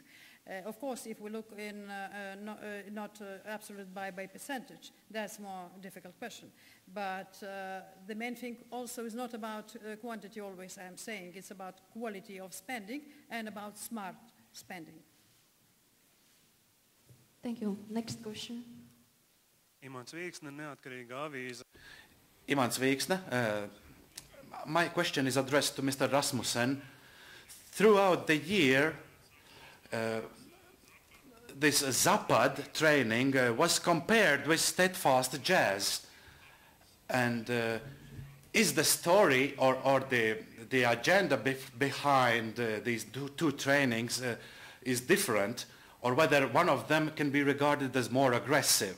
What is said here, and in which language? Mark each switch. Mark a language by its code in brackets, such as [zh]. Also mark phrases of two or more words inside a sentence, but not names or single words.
[en] Of course, if we look in not absolute by percentage, that's more difficult question. But the main thing also is not about quantity always, I am saying. It's about quality of spending and about smart spending. Thank you. Next question. Imants Vīksne, neatkarīga avīze. Imants Vīksne, my question is addressed to Mr. Rasmussen. Throughout the year, this Zapad training was compared with Steadfast jazz. And is the story or the agenda behind these two trainings is different, or whether one of them can be regarded as more aggressive?